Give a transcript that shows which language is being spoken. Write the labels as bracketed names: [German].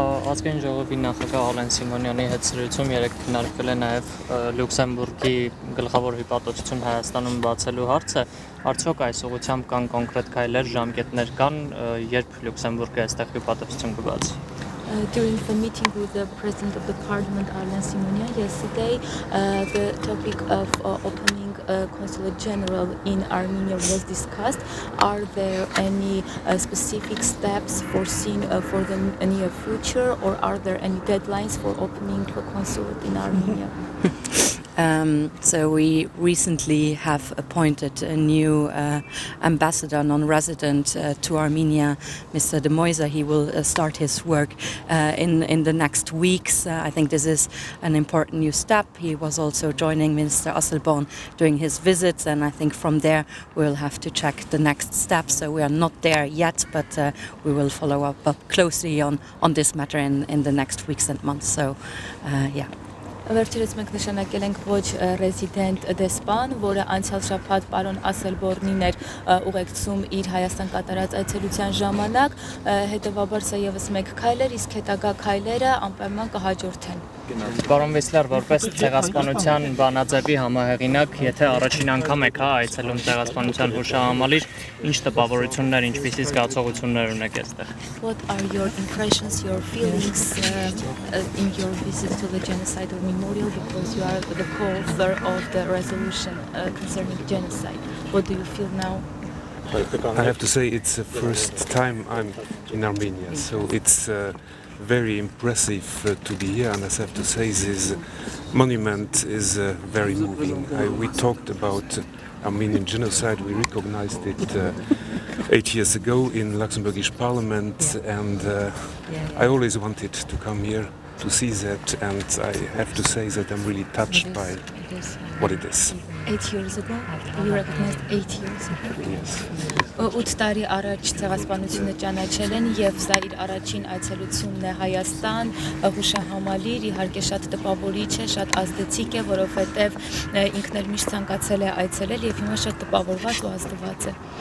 [Armenian] Ազգային ժողովի նախագահ Ալեն Սիմոնյանի հետ զրույցում երեկ քննարկվել է նաև Լյուքսեմբուրգի գլխավոր հյուպատոսություն Հայաստանում բացելու հարցը, արդյոք այս ուղղությամբ կան կոնկրետ քայլեր, ժամկետներ կան, երբ Լյուքսեմբուրգը այստեղ հյուպատոսություն կբացի։ [English] During the meeting with the President of the Parliament, Arlen Simonian, yesterday, the topic of opening a Consulate General in Armenia was discussed. Are there any specific steps foreseen for the near future, or are there any deadlines for opening a consulate in Armenia? So we recently have appointed a new ambassador, non-resident to Armenia, Mr. De Moise. He will start his work in the next weeks. I think this is an important new step. He was also joining Minister Asselborn during his visits, and I think from there we'll have to check the next steps. So we are not there yet, but we will follow up closely on this matter in the next weeks and months. So, yeah. [Armenian] Վերջերս մենք նշանակել ենք ոչ ռեզիդենտ դեսպան, որը անցյալ շաբաթ պարոն Ասելբորնին էր ուղեկցում իր Հայաստան կատարած այցելության ժամանակ, հետևաբար սա եւս մեկ քայլ էր, իսկ հետագա քայլերը անպայման կհաջորդեն։ Պարոն Վեսլեր, որպես ցեղասպանության բանաձևի համահեղինակ, եթե առաջին անգամ եք այցելում ցեղասպանության հուշահամալիր, ինչ տպավորություններ, ինչպիսի զգացողություններ ունեք այստեղ։ [English] What are your impressions, your feelings in your visit to the genocide memorial, because you are the co-author of the resolution concerning genocide? What do you feel now? I have to say it's the first time I'm in Armenia, so it's very impressive to be here, and I have to say this monument is very moving. We talked about Armenian genocide, we recognized it 8 years ago in Luxembourgish Parliament, and I always wanted to come here to see that, and I have to say that I'm really touched by what it is. 8 years ago, you recognized 8 years ago. Yes. [Armenian] 8 տարի առաջ ցեղասպանությունը ճանաչել են եւ սա իր առաջին այցելությունն է Հայաստան, հուշահամալիր, իհարկե շատ տպավորիչ է, շատ ազդեցիկ է, որովհետեւ ինքն էլ միշտ ցանկացել է այցելել եւ հիմա շատ տպավորված ու ազդված է։